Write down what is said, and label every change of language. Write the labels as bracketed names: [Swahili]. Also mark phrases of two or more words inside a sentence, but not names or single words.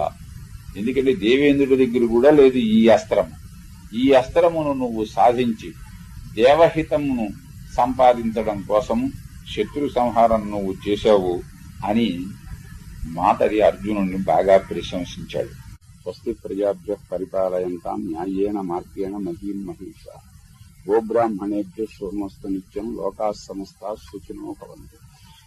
[Telugu] ఎందుకంటే దేవేంద్రుడి దగ్గర కూడా లేదు ఈ అస్త్రము. ఈ అస్త్రమును నువ్వు సాధించి దేవహితమును సంపాదించడం కోసము శత్రు సంహారం నువ్వు చేశావు అని మాతరి అర్జునుడిని బాగా ప్రశంసించాడు. [Sanskrit] స్వస్తి ప్రజాభ్య పరిపాలయంతాం న్యాయేన మార్గేణ మహీం మహిషా. గోబ్రాహ్మణేభ్య శుభమస్తు నిత్యం. లోకాః సమస్తాః సుఖినో భవంతు.